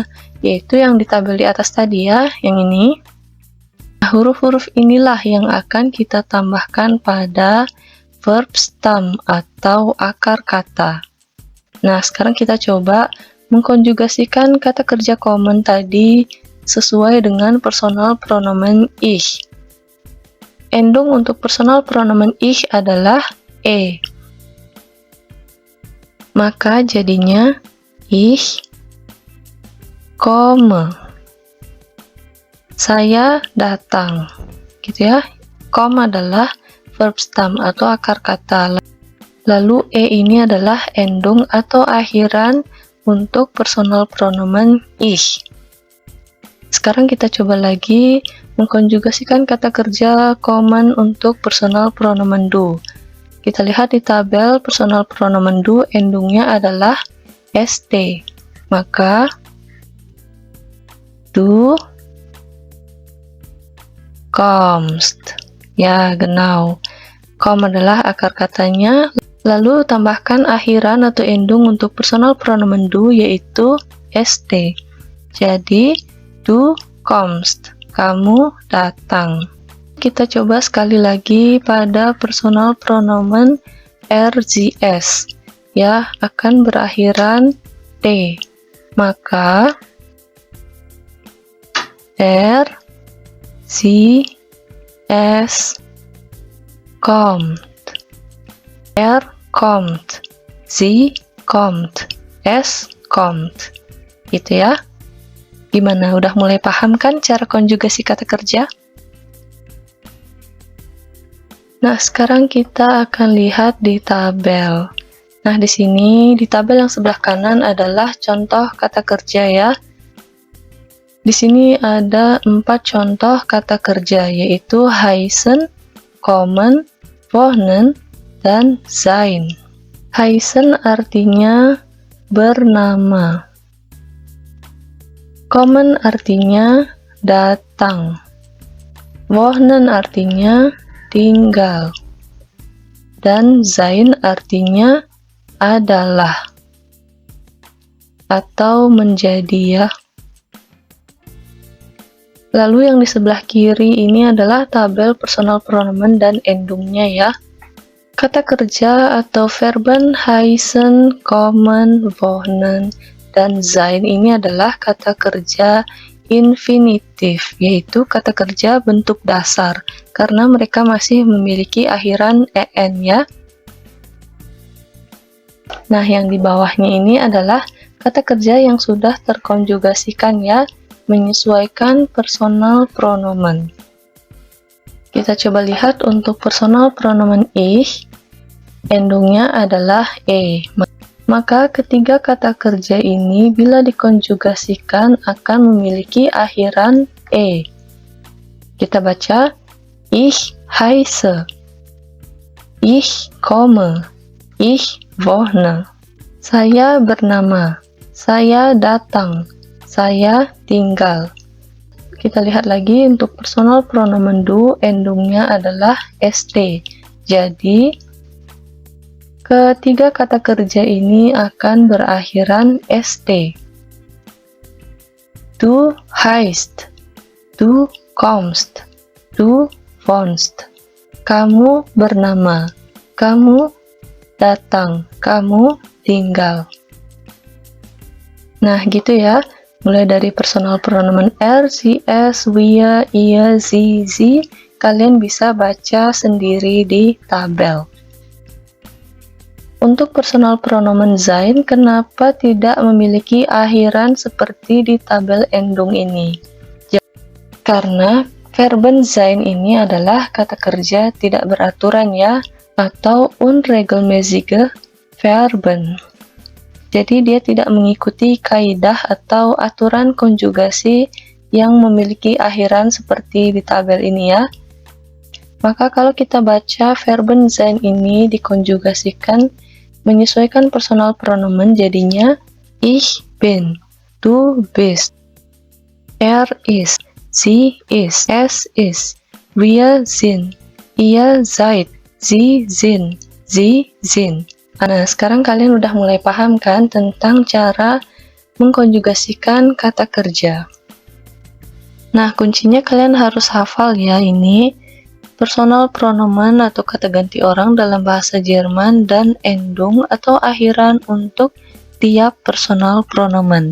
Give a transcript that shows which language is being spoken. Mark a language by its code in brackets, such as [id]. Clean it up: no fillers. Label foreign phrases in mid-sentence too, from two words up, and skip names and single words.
[id] Yaitu yang di tabel di atas tadi ya, yang ini. Nah, huruf-huruf inilah yang akan kita tambahkan pada [en] verb stem [id] atau akar kata. Nah, sekarang kita coba mengkonjugasikan kata kerja kommen tadi sesuai dengan [de] personal pronomen ich. [id] Endung untuk [de] personal pronomen ich [id] adalah e. Maka jadinya [de] ich komme. [id] Saya datang. Gitu ya. Kom adalah [en] verb stem [id] atau akar kata. Lalu e ini adalah endung atau akhiran untuk [de] personal pronomen ich. [id] Sekarang kita coba lagi mengkonjugasikan kata kerja kommen untuk [de] personal pronomen du. [id] Kita lihat di tabel [de] personal pronomen du [id] endungnya adalah st. [de] Maka du kommst. [id] Ya, genau. Kom adalah akar katanya. Lalu tambahkan akhiran atau endung untuk [de] personal pronomen du [id] yaitu st. [de] Jadi du kommst, [id] kamu datang. Kita coba sekali lagi pada [de] personal pronomen RZS, [id] ya, akan berakhiran t. [de] Maka RZS kommt. Kommt, sie kommt, es kommt. [id] Gitu ya. Gimana? Udah mulai paham kan cara konjugasi kata kerja? Nah, sekarang kita akan lihat di tabel. Nah, di sini di tabel yang sebelah kanan adalah contoh kata kerja ya. Di sini ada 4 contoh kata kerja yaitu [de] heißen, kommen, wohnen, [id] dan sein. Heißen artinya bernama. Kommen artinya datang. Wohnen artinya tinggal. Dan sein artinya adalah atau menjadi ya. Lalu yang di sebelah kiri ini adalah tabel [de] personal pronomen [id] dan endungnya ya. Kata kerja atau [de] verben heißen, kommen, wohnen, [id] dan sein ini adalah kata kerja infinitif, yaitu kata kerja bentuk dasar, karena mereka masih memiliki akhiran en ya. Nah, yang di bawahnya ini adalah kata kerja yang sudah terkonjugasikan ya, menyesuaikan [de] personal pronomen. [id] Kita coba lihat untuk [de] personal pronomen ich, [id] endungnya adalah e. Maka ketiga kata kerja ini bila dikonjugasikan akan memiliki akhiran e. Kita baca [de] ich heiße, ich komme, ich wohne. [id] Saya bernama, saya datang, saya tinggal. Kita lihat lagi untuk [de] personal pronomen du [id] endungnya adalah st. Jadi ketiga kata kerja ini akan berakhiran st. [de] Du heißt, du kommst, du wohnst. [id] Kamu bernama, kamu datang, kamu tinggal. Nah, gitu ya. Mulai dari [de] personal pronomen er, sie, es, wir, ihr, sie, sie, [id] kalian bisa baca sendiri di tabel. Untuk [de] personal pronomen sein, [id] kenapa tidak memiliki akhiran seperti di tabel endung ini? Karena [de] verben sein [id] ini adalah kata kerja tidak beraturan ya, atau [de] unregelmäßige Verben. [id] Jadi dia tidak mengikuti kaidah atau aturan konjugasi yang memiliki akhiran seperti di tabel ini ya. Maka kalau kita baca [de] verben sein [id] ini dikonjugasikan menyesuaikan [de] personal pronomen jadinya ich bin, du bist, er ist, sie ist, es ist, wir sind, ihr seid, sie sind, sie sind. [id] Nah, sekarang kalian udah mulai paham kan tentang cara mengkonjugasikan kata kerja. Nah, kuncinya kalian harus hafal ya ini [de] personal pronomen [id] atau kata ganti orang dalam bahasa Jerman dan endung atau akhiran untuk tiap [de] personal pronomen.